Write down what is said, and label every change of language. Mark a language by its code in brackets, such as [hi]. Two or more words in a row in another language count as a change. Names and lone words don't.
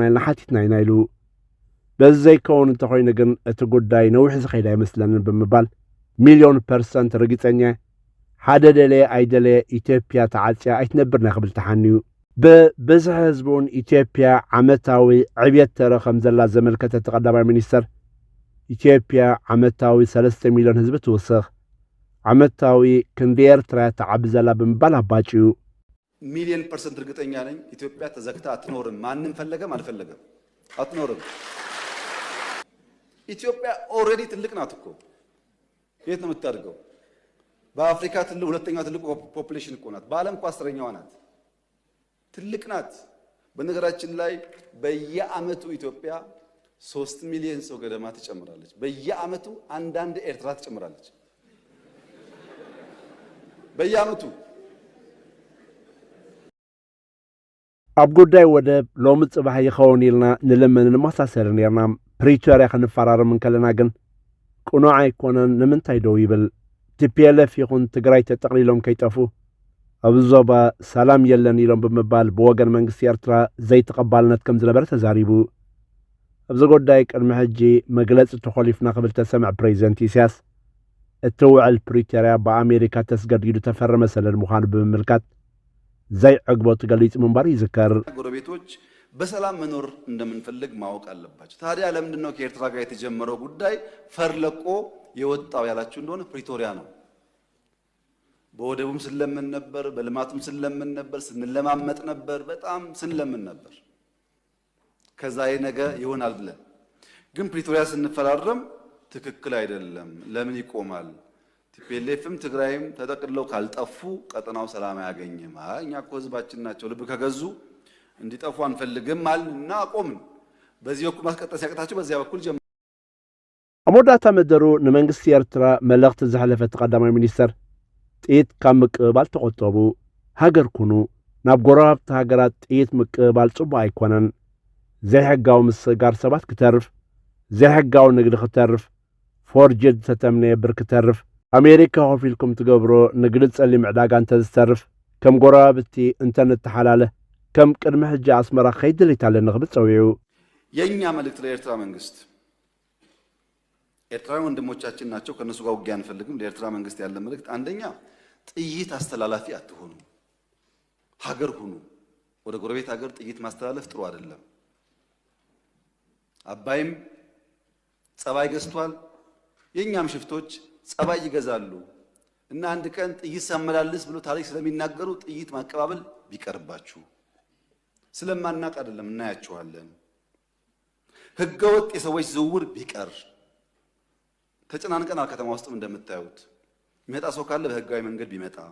[ti] ኢልና ሓቲትና ኢና ኢሉ በዚ ዘይከውን እንተኾይኑ ግን እቲ ጉዳይ ነዊሕ ዝኸይድ ኣይመስለንን ብምባል 1,000,000% ርግፀኛ ሓደ ደለየ ኣይደለየ ኢትዮጵያ ተዓፅያ ኣይትነብርና ክብል ተሓንዩ ብብዝሒ ህዝቡን ኢትዮጵያ ዓመታዊ ዕብየት ተረ ከም ዘላ ዘመልከተ ተቀዳማይ ሚኒስተር ኢትዮጵያ ዓመታዊ 3 ሚሊዮን ህዝቢ ትውስኽ ዓመታዊ ክንዲ ኤርትራ ተዓቢ ዘላ ብምባል ኣባጭዩ [am] 1,000,000% ርግጠኛ ነኝ ኢትዮጵያ ተዘግታ አትኖርም ማንም ፈለገም አልፈለገም አትኖርም ኢትዮጵያ ኦሬዲ ትልቅ ናት እኮ የት ነው የምታድገው በአፍሪካ ሁለተኛው ትልቁ ፖፑሌሽን እኮ ናት በዓለም እኮ 10ኛዋ ናት ትልቅ ናት በነገራችን ላይ በየአመቱ ኢትዮጵያ 3 ሚሊዮን ሰው ገደማ ትጨምራለች በየአመቱ አንዳንድ ኤርትራ ትጨምራለች በየአመቱ [ti] ኣብ ጉዳይ ወደብ ሎሚ ጽባሕ ይኸውን ኢልና ንልመን ንመሳሰልን ነርና ፕሪቶርያ ክንፈራረም ከለና ግን ቁኑዕ ኣይኮነን ንምንታይ ደው ይብል ቲፒኤልኤፍ ይኹን ትግራይ ተጠቕሊሎም ከይጠፉ ኣብ ዞባ ሰላም የለን ኢሎም ብምባል ብወገን መንግስቲ ኤርትራ ዘይተቐባልነት ከም ዝነበረ ተዛሪቡ ኣብዚ ጉዳይ ቅድሚ ሕጂ መግለፂ ተኸሊፍና ክብል ተሰምዕ ፕሬዚደንት ኢሳያስ እቲ ውዕል ፕሪቶርያ ብኣሜሪካ ተስገድጊዱ ተፈረመ ሰነድ ምዃኑ ብምምልካት ዘይዕግቦት ገሊጽ ምንባር ይዝከር [am] ጎረቤቶች በሰላም መኖር እንደምንፈልግ ማወቅ አለባቸው ታዲያ ለምንድን ነው ከኤርትራ ጋር የተጀመረው ጉዳይ ፈርለቆ የወጣው ያላችሁ እንደሆነ ፕሪቶሪያ ነው በወደቡም ስለምን ነበር፣ በልማቱም ስለምን ነበር፣ ስንለማመጥ ነበር፣ በጣም ስንለምን ነበር። ከዛ ነገ ይሆናል ብለን ግን ፕሪቶሪያ ስንፈራረም ትክክል አይደለም፣ ለምን ይቆማል? ቲፒኤልኤፍም ትግራይም ተጠቅልለው ካልጠፉ ቀጠናው ሰላም አያገኝም። እኛ እኮ ህዝባችን ናቸው ልብ ከገዙ እንዲጠፉ አንፈልግም አልንና አቆምን። በዚህ በኩል ማስቀጠል ሲያቅታቸው በዚያ በኩል ጀመሩ። [ti] አሞዳታ መደሩ ንመንግስቲ ኤርትራ መልእኽቲ ዝሓለፈት ቀዳማይ ሚኒስተር ጥይት ካብ ምቅባል ተቆጠቡ፣ ሃገር ኩኑ፣ ናብ ጎረባብቲ ሃገራት ጥይት ምቅባል ጽቡቕ ኣይኮነን፣ ዘይሕጋዊ ምስጋር ሰባት ክተርፍ፣ ዘይሕጋዊ ንግዲ ክተርፍ፣ ፎርጅድ ዝተተምነየ ብር ክተርፍ፣ ኣሜሪካ ኮፍ ኢልኩም ትገብሮ ንግዲ ጸሊም ዕዳጋ እንተዝተርፍ፣ ከም ጎረባብቲ እንተንተሓላለ ከም ቅድሚ ሕጂ ኣስመራ ከይድልት ኣለኒ ክብል ፀዊዑ። [am] የእኛ መልእክት ለኤርትራ መንግስት፣ ኤርትራውያን ወንድሞቻችን ናቸው፣ ከእነሱ ጋር ውጊያ አንፈልግም። ለኤርትራ መንግስት ያለ መልእክት አንደኛ ጥይት አስተላላፊ አትሆኑ፣ ሀገር ሁኑ። ወደ ጎረቤት ሀገር ጥይት ማስተላለፍ ጥሩ አይደለም። አባይም ጸባይ ገዝቷል፣ የእኛም ሽፍቶች ጸባይ ይገዛሉ እና አንድ ቀን ጥይት ሳመላልስ ብሎ ታሪክ ስለሚናገሩ ጥይት ማቀባበል ቢቀርባችሁ። ስለማናቅ አይደለም፣ እናያችኋለን። ህገወጥ የሰዎች ዝውውር ቢቀር። ተጨናንቀናል ከተማ ውስጥም እንደምታዩት። የሚመጣ ሰው ካለ በህጋዊ መንገድ ቢመጣ፣